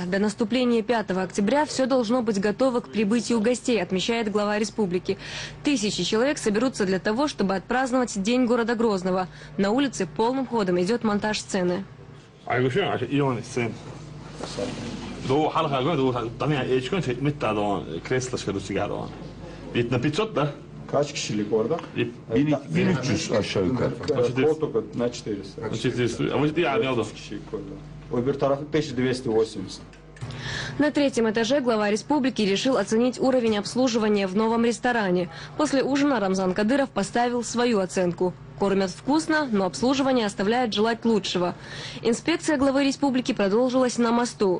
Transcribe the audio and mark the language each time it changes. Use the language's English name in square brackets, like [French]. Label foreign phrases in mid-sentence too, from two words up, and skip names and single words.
[Russian] До наступления 5 октября все должно быть готово к прибытию гостей, отмечает глава республики. Тысячи человек соберутся для того, чтобы отпраздновать День города Грозного. На улице полным ходом идет монтаж сцены. [Turkish] Kaç kişilik orada? 1300 aşağı yukarı. Koltuk на 400. 400 kişilik orada. Öbür tarafı 1280. [Russian] На 3-м этаже глава республики решил оценить уровень обслуживания в новом ресторане. После ужина Рамзан Кадыров поставил свою оценку. кормят вкусно, но обслуживание оставляет желать лучшего. Инспекция главы республики продолжилась на мосту.